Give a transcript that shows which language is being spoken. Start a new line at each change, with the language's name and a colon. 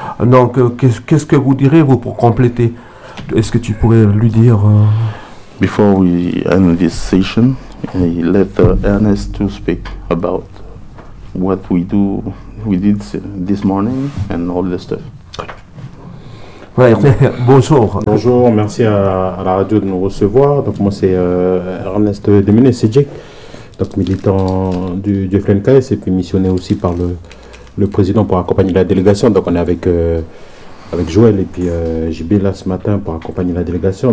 French: Donc, qu'est-ce que vous direz, vous, pour compléter? Est-ce que tu pourrais lui dire
English: Before we end this session, I let Ernest to speak about what we did this morning and all the stuff.
French: Bonjour, merci à la radio de nous recevoir. Donc moi c'est Ernest Demene Sejek, donc militant du FLNKS et puis missionné aussi par le président pour accompagner la délégation. Donc on est avec Joël et puis JB là ce matin pour accompagner la délégation.